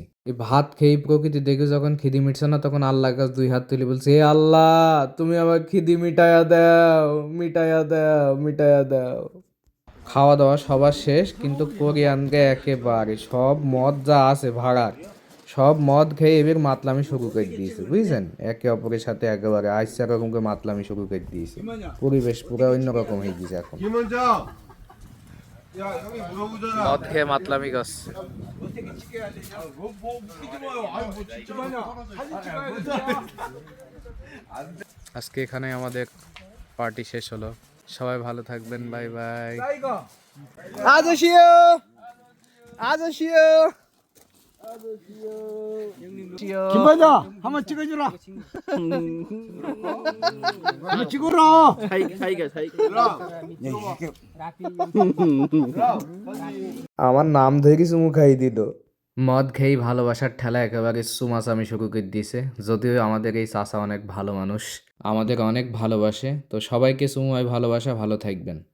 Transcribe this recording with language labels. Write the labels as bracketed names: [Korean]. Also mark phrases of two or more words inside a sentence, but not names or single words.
[Bangla] এই ভাত খেয়ে প্রকৃতি দেখে যখন খিদি মিটছে না, তখন আল্লাহর কাছে 2 হাত তুলে বলছে, হে আল্লাহ, তুমি আমার খিদি মিটাইয়া দাও, মিটাইয়া দাও, মিটাইয়া দাও। খাওয়া দাওয়া সবার শেষ, কিন্তু কোরিয়ানকে একেবারে সব মদ যা আছে ভাড়ার, সব মদ খেয়ে এবার মাতলামি শুরু করে দিয়েছে, বুঝছেন, একে অপরের সাথে একেবারে আইসা রকম করে মাতলামি শুরু করে দিয়েছে। পরিবেশ পুরো অন্যরকম হয়ে গেছে এখন। [Korean] 김원장. 야 형이 물어보잖아. [Bangla] মদ খেয়ে মাতলামি করছে। আজকে এখানে আমাদের পার্টি শেষ হলো, সবাই ভালো থাকবেন, বাই বাই। [Korean] 아저씨요, 아저씨요. 김반장 한번 찍어주라. 한번 찍어라. [Bangla] আমার নাম ধরে চুমু খাই দিল। মদ খেয়েই ভালোবাসার ঠেলা একেবারে চুমাচামি শুরু করে দিয়েছে। যদিও আমাদের এই চাচা অনেক ভালো মানুষ, আমাদের অনেক ভালোবাসে। তো সবাইকে চুমুয় ভালোবাসা, ভালো থাকবেন।